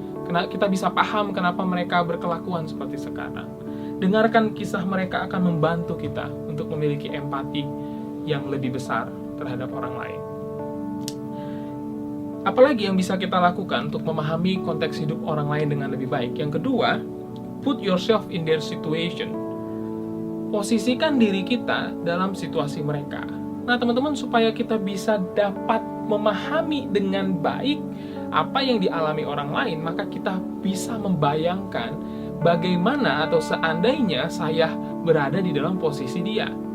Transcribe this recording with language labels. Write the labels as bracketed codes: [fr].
[id] Kita bisa paham kenapa mereka berkelakuan seperti sekarang. Dengarkan kisah mereka akan membantu kita untuk memiliki empati yang lebih besar terhadap orang lain. Apalagi yang bisa kita lakukan untuk memahami konteks hidup orang lain dengan lebih baik? Yang kedua, [en] put yourself in their situation. [id] Posisikan diri kita dalam situasi mereka. Nah teman-teman, supaya kita bisa dapat memahami dengan baik apa yang dialami orang lain, maka kita bisa membayangkan bagaimana atau seandainya saya berada di dalam posisi dia.